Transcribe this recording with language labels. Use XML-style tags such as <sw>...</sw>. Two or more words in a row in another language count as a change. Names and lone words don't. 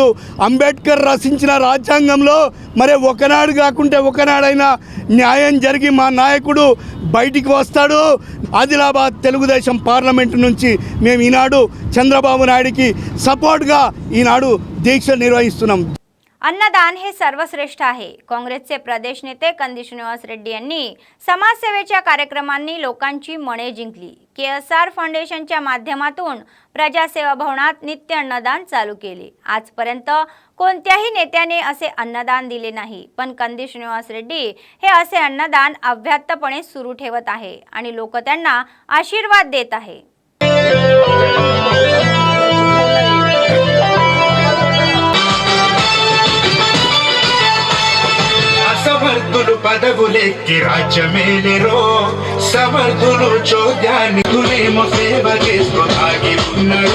<te>అంబేద్కర్ రచించిన రాజ్యాంగంలో మరి ఒకనాడు కాకుంటే ఒకనాడైనా న్యాయం జరిగి మా నాయకుడు బయటికి వస్తాడు. ఆదిలాబాద్ తెలుగుదేశం పార్లమెంటు నుంచి మేము ఈనాడు చంద్రబాబు నాయుడికి సపోర్ట్గా ఈనాడు దీక్ష నిర్వహిస్తున్నాం.</te> <mr>अन्नदान हे सर्वश्रेष्ठ आहे. काँग्रेसचे प्रदेश नेते कंदी श्रीनिवास रेड्डी यांनी समाजसेवेच्या कार्यक्रमांनी लोकांची मने जिंकली. KSR फाउंडेशनच्या माध्यमातून प्रजासेवा भवनात नित्य अन्नदान चालू केले. आजपर्यंत कोणत्याही नेत्याने असे अन्नदान दिले नाही, पण कंदी श्रीनिवास रेड्डी हे असे अन्नदान अव्याहतपणे सुरू ठेवत आहे आणि लोक त्यांना आशीर्वाद देत आहे.</mr> <te>సమర్థులు పదవులెక్కి రాజ్యమేలెరో, సమర్థులు చోద్యానికులేమో సేవ చేస్తూ ఆగి ఉన్నారో.</te>